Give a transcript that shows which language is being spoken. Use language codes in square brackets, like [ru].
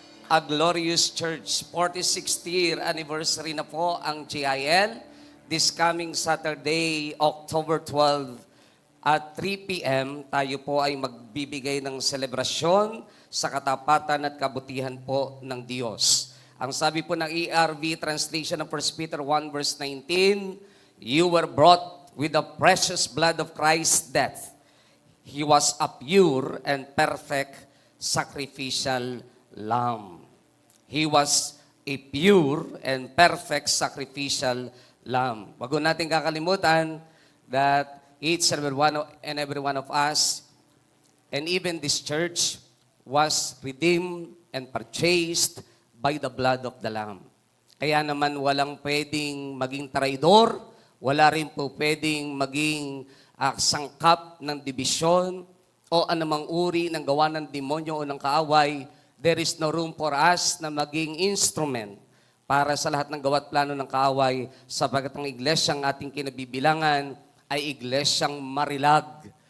[en] A Glorious Church, 46th year anniversary [tl] na po ang [en] GIL. This coming Saturday, October 12 at 3 p.m., [tl] tayo po ay magbibigay ng selebrasyon sa katapatan at kabutihan po ng Diyos. Ang sabi po ng [en] ERV translation ng 1 Peter 1 verse 19, you were brought with the precious blood of Christ's death. He was a pure and perfect sacrificial lamb. He was a pure and perfect sacrificial lamb. [tl] Wag natin kakalimutan [en] that each and every one of us, and even this church, was redeemed and purchased by the blood of the Lamb. [tl] Kaya naman walang pwedeng maging traidor, wala rin po pwedeng maging sangkap ng dibisyon o anumang uri ng gawa ng demonyo o ng kaaway. [en] There is no room for us [tl] na maging instrument para sa lahat ng gawa't plano ng kaaway sapagkat ang iglesyang ating kinabibilangan ay iglesyang marilag.